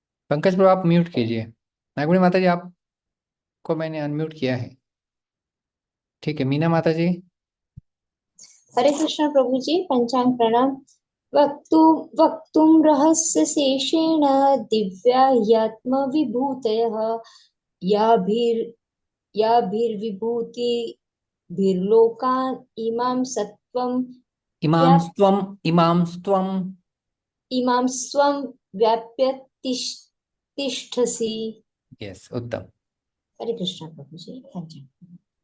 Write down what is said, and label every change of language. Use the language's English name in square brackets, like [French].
[Hindi] पंकज प्रभु आप म्यूट कीजिए। नागवणी माता जी आपको मैंने अनम्यूट किया है, ठीक है। मीना माता जी। हरे कृष्ण प्रभु जी, पंचांग प्रणाम। [Sanskrit] वक्तुं वक्तुं रहस्य शेषेण दिव्या ह्यात्म विभूतयः याभिर् याभिर्विभूतिभिर्लोकान् इमां सत्वं व्याप् इमांस्त्वम इमांस्त्वम। इमां स्वं व्याप्य तिष्ठसि। [Hindi] यस, उत्तम। हरे कृष्ण प्रभु जी, पंचांग।